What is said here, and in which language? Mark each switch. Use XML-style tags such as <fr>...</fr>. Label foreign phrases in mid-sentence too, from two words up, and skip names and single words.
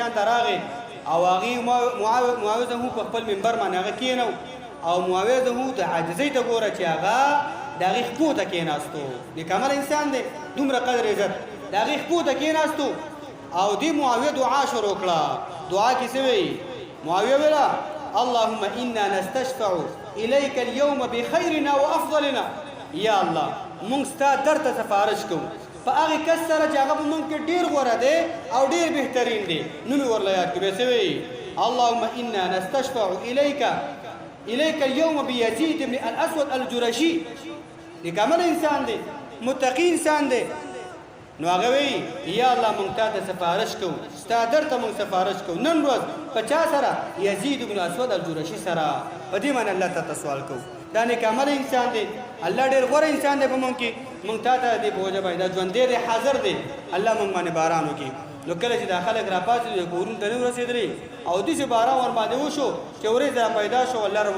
<ps>شان ته راغی او هغې معاویه هم په خپل منبر باندې هغه کېنو او معاویه هم د عاجزۍ ته ګوره چې هغه د هغې خپو ته کېناستو نیک عمل انسان دی دومره قدر عزت د هغې خپو ته کېناستو او دې معاویه دعا شروع کړه دعا کې څه وایي معاویه ویله</ps> <ar>اللهم انا نستشفع اليك اليوم بخيرنا وافضلنا</ar> <ps>یا الله مونږ ستا در ته سفارش کوو په هغې کس سره چې هغه په مونږ کې ډېر غوره دی او ډېر بهترین دی نوم یې ورله یاد کړو بیا څه وایي</ps> <ar>اللهم انا نستشفع اليك اليوم بيزيد بن الاسود الجرشي</ar> <ps>نیک عمل انسان دی متقی انسان دی نو هغه وی یا الله مونږ ته سفارش کوو ستا در ته مونږ سفارش کوو نن ورځ په چا سره یزید بن اسود الجرشي سره په دې باندې الله ته سوال کوو دا نیک عمل انسان دی الله ډېر غوره انسان دی په مونږ کې مونږ ته دې په وجه باندې ژوندی دی حاضر دی الله مونږ باندې باران وکړي نو کله چې دا خلک راپاڅېدل کورونو ته نه ورسېدلې او داسې باران ورباندې وشو چې ورېځ را پیدا شو الله رب</ps>